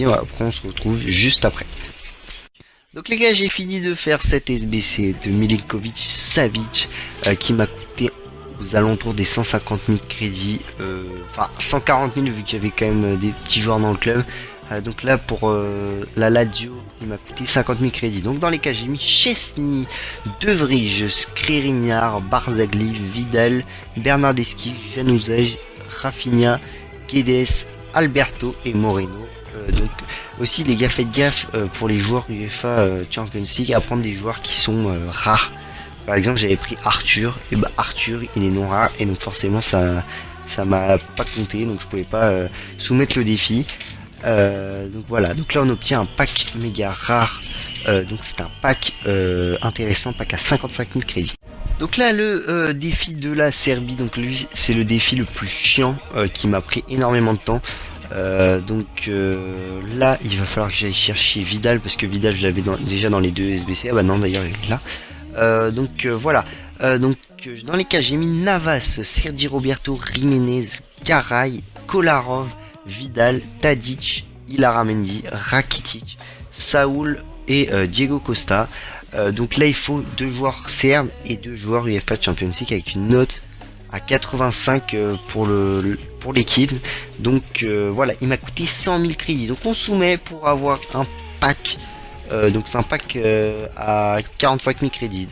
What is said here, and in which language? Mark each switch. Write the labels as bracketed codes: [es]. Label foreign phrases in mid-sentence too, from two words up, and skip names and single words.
[fr] Après on se retrouve juste après. Donc les gars, j'ai fini de faire cette SBC de Milinkovic Savic, qui m'a coûté aux alentours des 150 000 crédits, enfin 140 000 vu qu'il y avait quand même des petits joueurs dans le club. Donc là pour la Lazio il m'a coûté 50 000 crédits. Donc dans les cas j'ai mis Chesney, De Vrij, Skriniar, Barzagli, Vidal, Bernardeschi, Januzaj, Rafinha, Guedes, Alberto et Moreno. Donc aussi les gars, faites gaffe pour les joueurs UEFA Champions League à prendre des joueurs qui sont rares. Par exemple, j'avais pris Arthur, et bah Arthur, il est non rare, et donc forcément ça m'a pas compté, donc je pouvais pas soumettre le défi. Donc voilà, donc là on obtient un pack méga rare, donc c'est un pack intéressant, pack à 55 000 crédits. Donc là le défi de la Serbie, donc lui c'est le défi le plus chiant qui m'a pris énormément de temps. Là il va falloir que j'aille chercher Vidal parce que Vidal je l'avais déjà dans les deux SBC. Ah bah non d'ailleurs il est là. Voilà. Dans les cas j'ai mis Navas, Sergi Roberto, Jiménez, Garay, Kolarov, Vidal, Tadic, Ilaramendi, Rakitic, Saúl et Diego Costa. Donc là il faut 2 joueurs serbes et 2 joueurs UEFA Champions League avec une note à 85 pour l'équipe. Donc voilà, il m'a coûté 100 000 crédits. Donc on soumet pour avoir un pack. Donc c'est un pack à 45 000 crédits.